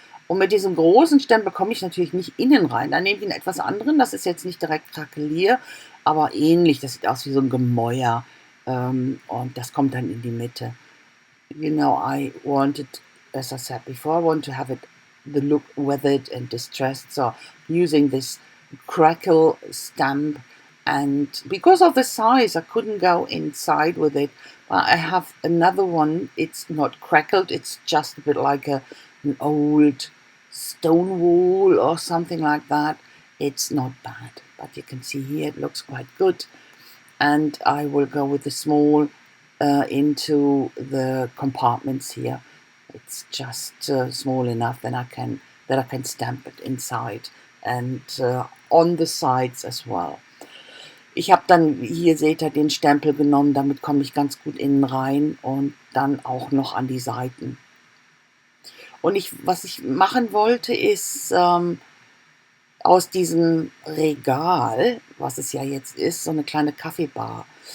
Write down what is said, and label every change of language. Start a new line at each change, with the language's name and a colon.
German: Und mit diesem großen Stempel komme ich natürlich nicht innen rein. Dann nehme ich einen etwas anderen, das ist jetzt nicht direkt Krakelier, aber ähnlich, das sieht aus wie so ein Gemäuer, und das kommt dann in die Mitte.
English: You know, I wanted, as I said before, I want to have the look weathered and distressed. So using this crackle stamp, and because of the size, I couldn't go inside with it. But I have another one. It's not crackled. It's just a bit like an old stone wall or something like that. It's not bad, but you can see here it looks quite good. And I will go with the small into the compartments here. It's just small enough that I can stamp it inside and on the sides as well.
German: Ich habe dann, hier seht ihr, den Stempel genommen, damit komme ich ganz gut innen rein, und dann auch noch an die Seiten. Und was ich machen wollte, ist aus diesem Regal, was es ja jetzt ist, so eine kleine Kaffeebar.